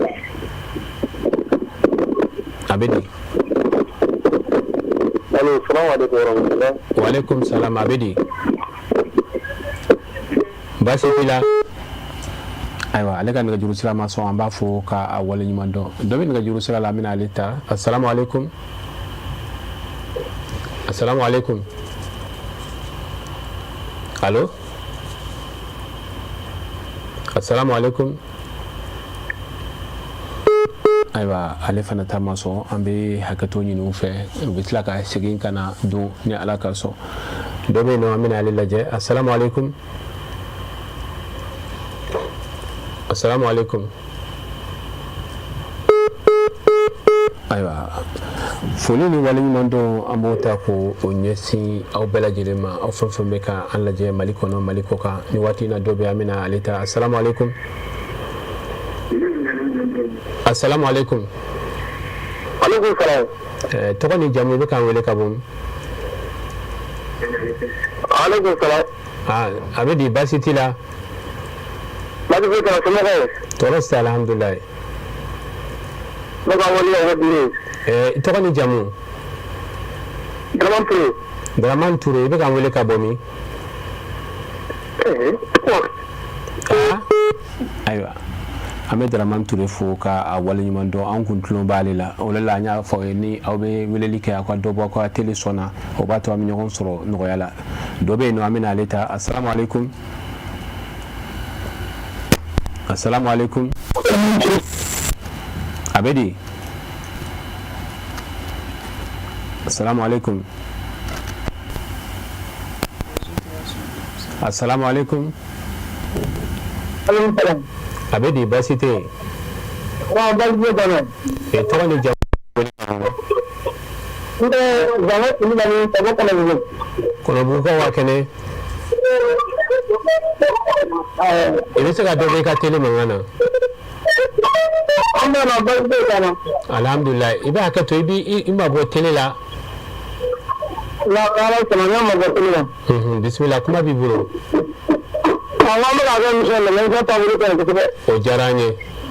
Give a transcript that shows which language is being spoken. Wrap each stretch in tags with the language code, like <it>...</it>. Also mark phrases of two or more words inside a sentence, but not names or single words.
<bm>a bɛ di</bm> <ar>وعليكم السلام</ar> <bm>a bɛ di baasi t'i la ayiwa ale ka nɛgɛjuru sira ma sɔn an b'a fɔ k'a waleɲuman dɔn dɔ bɛ nɛgɛjuru sira la an bɛna ale ta</bm> <ar>السلام عليكم السلام عليكم</ar> <bm>allo</bm> <ar>السلام عليكم</ar> <bm>ayiwa ale fana ta ma sɔn an bɛ hakɛto ɲini u fɛ u bɛ tila ka segin ka na don ni ala ka sɔn dɔ bɛ yen nɔ an bɛna ale lajɛ</bm> <ar>السلام عليكم السلام عليكم</ar> <bm>ayiwa foli ni waleɲuman dɔn an b'o ta ko o ɲɛsin aw bɛɛ lajɛlen ma aw fɛn fɛn bɛ ka an lajɛ mali kɔnɔ mali kɔ kan ni waati in na dɔ bɛ an bɛna ale ta</bm> <ar>السلام عليكم السلام عليكم عليكم السلام</ar> <bm>tɔgɔ ni jamu bɛ k'an wele ka bɔ</bm> <ar>عليكم السلام</ar> <bm>a bɛ di baasi t'i la baasi foyi t'a la somɔgɔw tɔɔrɔ si tɛ alhamdulilayi ne ka waleya o ka tɔgɔ ni jamu Dramane Touré Dramane Touré i bɛ k'an wele ka bɔ min ayiwa an bɛ Dramane Touré fo k'a waleɲuman dɔn an kun tulon b'ale la o de la an y'a fɔ ni aw bɛ weleli kɛ aw ka dɔ bɔ aw ka teli sɔnna o b'a to an bɛ ɲɔgɔn sɔrɔ nɔgɔya la dɔ bɛ yen nɔ an bɛna ale ta</bm> <ar>السلام عليكم السلام عليكم</ar> <bm>a bɛ di</bm> <ar>السلام عليكم السلام عليكم</ar> <bm>a bɛ di baasi tɛ yen tɔgɔ ni jamu kɔnɔbugukaw ka kɛnɛ i bɛ se ka dɔ bɔ i ka teli mankan na alhamdulilayi i bɛ hakɛ to i ma bɔ teli la bisimila kuma b'i bolo o diyara an ye</bm>